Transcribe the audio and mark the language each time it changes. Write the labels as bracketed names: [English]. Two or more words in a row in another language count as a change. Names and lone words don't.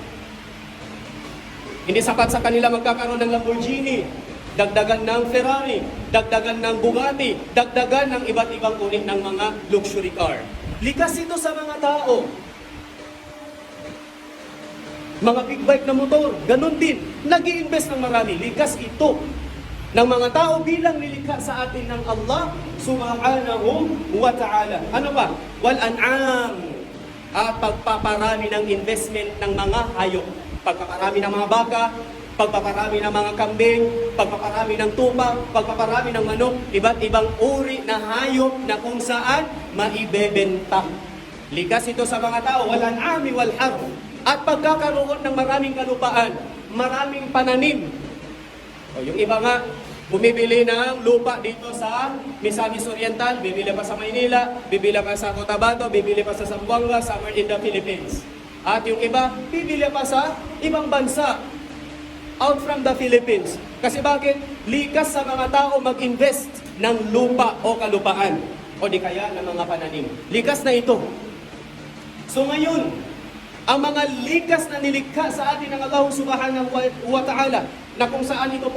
[Filipino] Hindi sapat sa kanila magkakaroon ng Lamborghini, dagdagan ng Ferrari, dagdagan ng Bugatti, dagdagan ng iba't ibang uri ng mga [English] luxury car. [Filipino] Likas ito sa mga tao. Mga big bike na motor, ganun din. Nag-i-invest ng marami. Likas ito ng mga tao bilang nilikha sa atin ng [Arabic] الله سبحانه وتعالى. [Filipino] Ano ba? [Arabic] والأنعام. [Filipino] at pagpaparami ng investment ng mga hayop. Pagpaparami ng mga baka, pagpaparami ng mga kambing, pagpaparami ng tupa, pagpaparami ng manok, iba't ibang uri na hayop na kung saan maibebenta. Likas ito sa mga tao, walang ami [Arabic] والحرب. [Filipino] At pagkakaroon ng maraming kalupaan, maraming pananim. O yung iba nga, bumibili ng lupa dito sa Misamis Oriental, bibili pa sa Maynila, bibili pa sa Cotabato, bibili pa sa Zamboanga, [English] somewhere in the Philippines. [Filipino] At yung iba, bibili pa sa ibang bansa, [English] out from the Philippines. [Filipino] Kasi bakit? Likas sa mga tao mag-invest ng lupa o kalupaan, o di kaya ng mga pananim. Likas na ito. So ngayon, ang mga likas na nilikha sa atin ng [Arabic] الله سبحانه وتعالى, [Filipino] na kung saan ito po